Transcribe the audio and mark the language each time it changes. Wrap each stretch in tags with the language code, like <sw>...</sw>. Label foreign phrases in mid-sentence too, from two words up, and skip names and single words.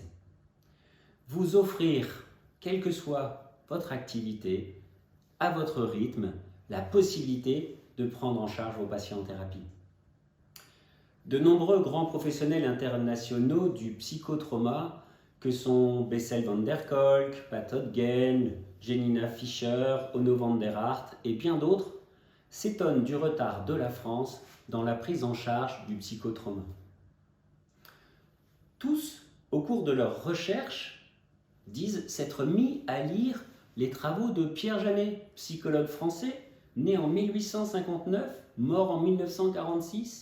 <fr>Vous offrir, quelle que soit votre activité, à votre rythme, la possibilité de prendre en charge vos patients en thérapie. De nombreux grands professionnels internationaux du psychotrauma, que sont Bessel van der Kolk, Pat Hodgkin, Janina Fischer, Onno van der Hart et bien d'autres, s'étonnent du retard de la France dans la prise en charge du psychotrauma. Tous, au cours de leurs recherches, disent s'être mis à lire les travaux de Pierre Janet, psychologue français, né en 1859, mort en 1946.</fr>